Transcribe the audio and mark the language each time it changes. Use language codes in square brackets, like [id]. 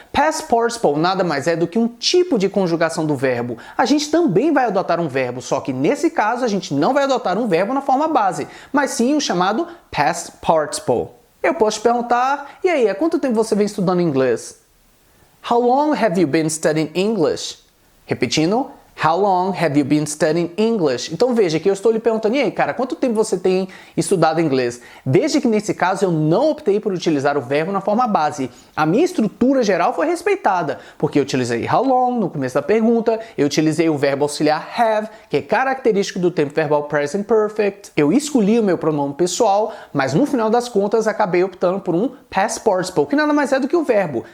[pt] Past participle nada mais é do que um tipo de conjugação do verbo. A gente também vai adotar um verbo, só que nesse caso a gente não vai adotar um verbo na forma base, mas sim o chamado past participle. Eu posso te perguntar, e aí, há quanto tempo você vem estudando inglês? [en] How long have you been studying English? [pt] Repetindo, [en] how long have you been studying English? [pt] Então veja que eu estou lhe perguntando, e aí, cara, quanto tempo você tem estudado inglês? Veja que nesse caso eu não optei por utilizar o verbo na forma base. A minha estrutura geral foi respeitada, porque eu utilizei [en] how long [pt] no começo da pergunta, eu utilizei o verbo auxiliar have, que é característico do tempo verbal present perfect, eu escolhi o meu pronome pessoal, mas no final das contas acabei optando por um past participle, que nada mais é do que o verbo.